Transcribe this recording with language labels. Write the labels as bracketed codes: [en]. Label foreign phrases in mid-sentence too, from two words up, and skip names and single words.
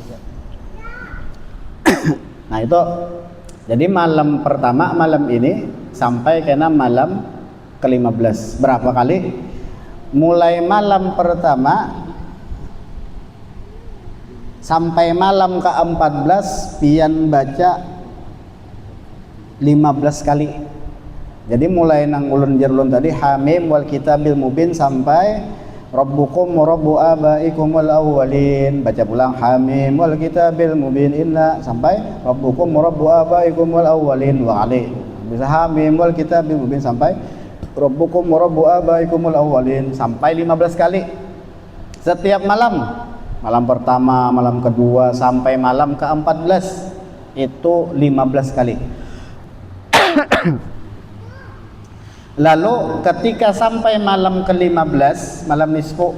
[bjn] Nah, itu jadi malam pertama malam ini sampai kena malam ke-15. Berapa kali? Mulai malam pertama sampai malam ke-14 pian baca 15 kali. Jadi mulai nang ulun jarulun tadi [ar] حم والكتاب المبين [bjn] sampai [ar] ربكم ورب آبائكم الأولين, [bjn] baca pulang [ar] حم والكتاب المبين إنا [bjn] sampai [ar] ربكم ورب آبائكم الأولين [bjn] 2 kali. Bisa [ar] حم والكتاب المبين [bjn] sampai [ar] ربكم ورب آبائكم الأولين [bjn] sampai 15 kali setiap malam. Malam pertama, malam kedua sampai malam ke-14 itu 15 kali. Lalu ketika sampai malam ke-15, malam nisfu.